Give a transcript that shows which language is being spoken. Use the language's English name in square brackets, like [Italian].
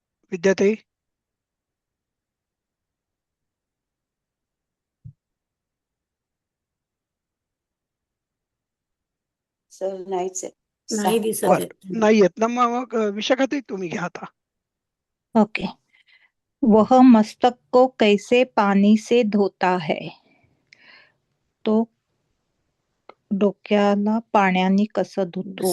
[Marathi] विद्याताई. Sir नाहीच आहे. नाही दिसत बर, आहेत. नाही येत ना. मग विशाखाताई तुम्ही घ्या आता. [English] Okay. [Hindi] वह मस्तक को कैसे पानी से धोता है. [Marathi] तो डोक्याला पाण्याने कसं धुतो.